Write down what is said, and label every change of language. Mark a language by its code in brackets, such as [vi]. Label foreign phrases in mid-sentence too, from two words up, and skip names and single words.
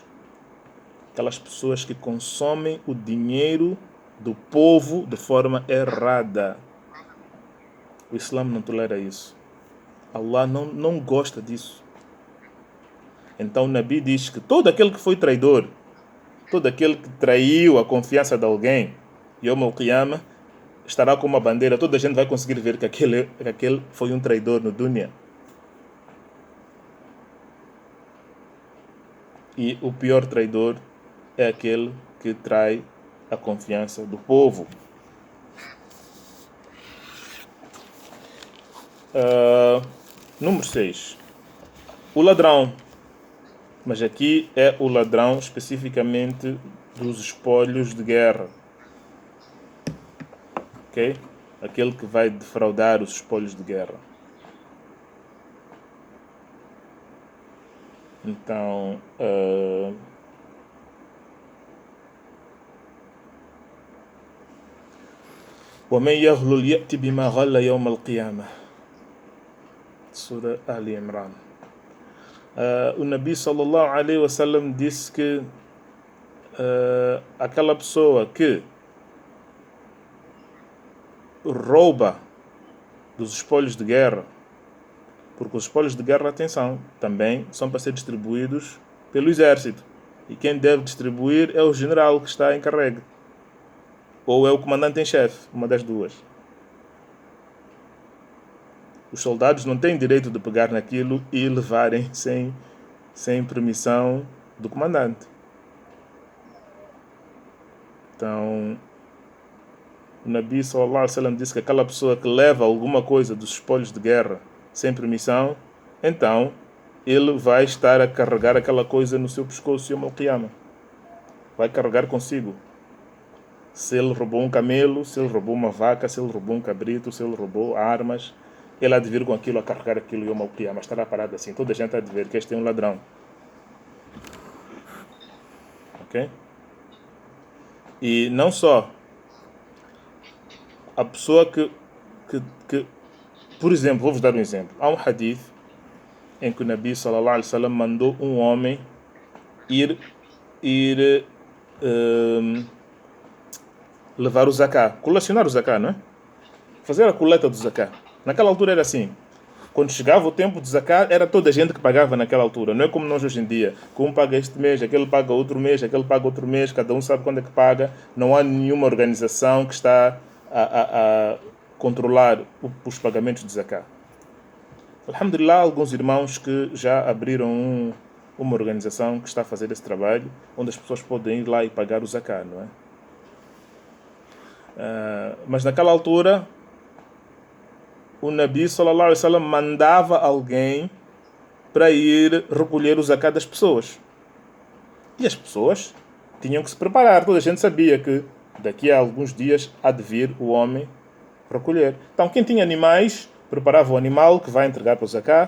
[pt] Aquelas pessoas que consomem o dinheiro do povo de forma errada. O Islã não tolera isso. Allah não gosta disso. Então o Nabi diz que todo aquele que foi traidor, todo aquele que traiu a confiança de alguém, [ar] يوم القيامة, [pt] estará com uma bandeira. Toda a gente vai conseguir ver que aquele foi um traidor no dunya. E o pior traidor é aquele que trai a confiança do povo. Número 6. O ladrão. Mas aqui é o ladrão especificamente dos espólios de guerra. Ok? Aquele que vai defraudar os espólios de guerra. Então, [ar] وَمَنْ يَغْلُلْ يَأْتِ بِمَا غَلَّ يَوْمَ الْقِيَامَةِ. [pt] Surah Ali Imran. O Nabi [ar] صلى الله عليه وسلم [pt] disse que aquela pessoa que rouba dos espólios de guerra, porque os espólios de guerra, atenção, também são para ser distribuídos pelo exército. E quem deve distribuir é o general que está encarregue. Ou é o comandante em chefe, uma das duas. Os soldados não têm direito de pegar naquilo e levarem sem permissão do comandante. Então, o Nabi [ar] صلى الله عليه وسلم [pt] disse que aquela pessoa que leva alguma coisa dos espólios de guerra sem permissão, então ele vai estar a carregar aquela coisa no seu pescoço [ar] يوم القيامة. [pt] Vai carregar consigo. Se ele roubou um camelo, se ele roubou uma vaca, se ele roubou um cabrito, se ele roubou armas, ele há de vir com aquilo, a carregar aquilo [ar] يوم القيامة. [pt] Estará parado assim. Toda a gente há de ver que este é um ladrão. Ok? E não só a pessoa que por exemplo, vou-vos dar um exemplo. Há um hadith em que o Nabi [ar] صلى الله عليه وسلم [pt] mandou um homem ir levar o zakah, colecionar o zakah, não é? Fazer a coleta do zakah. Naquela altura era assim. Quando chegava o tempo do zakah, era toda a gente que pagava naquela altura. Não é como nós hoje em dia, que um paga este mês, aquele paga outro mês, aquele paga outro mês, cada um sabe quando é que paga. Não há nenhuma organização que está a controlar os pagamentos de zakah. Alhamdulillah, há alguns irmãos que já abriram uma organização que está a fazer esse trabalho, onde as pessoas podem ir lá e pagar o zakat, não é? Mas naquela altura, o Nabi [ar] صلى الله عليه وسلم [pt] mandava alguém para ir recolher o zakat das pessoas. E as pessoas tinham que se preparar. Toda a gente sabia que daqui a alguns dias há de vir o homem recolher. Então, quem tinha animais, preparava o animal que vai entregar para o zakat.